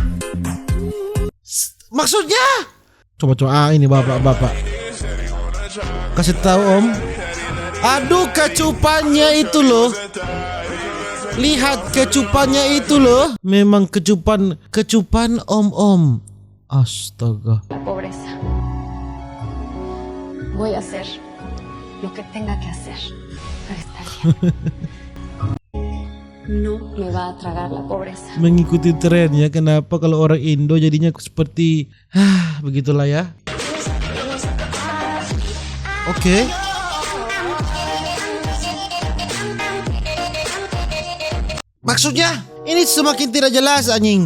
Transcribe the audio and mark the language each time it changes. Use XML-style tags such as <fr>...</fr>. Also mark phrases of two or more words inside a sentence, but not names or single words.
<id>Maksudnya? Coba ini bapak. Kasih tahu om. Aduh, kecupannya itu loh. Lihat kecupannya itu loh. Memang kecupan om. Astaga.</id> <es>La pobreza. Voy a hacer lo que tenga que hacer para estar bien. No me va a tragar la pobreza.</es> <id>Mengikuti tren ya. Kenapa kalau orang Indo jadinya seperti begitulah ya. Oke. Maksudnya ini semakin tidak jelas anjing.</id>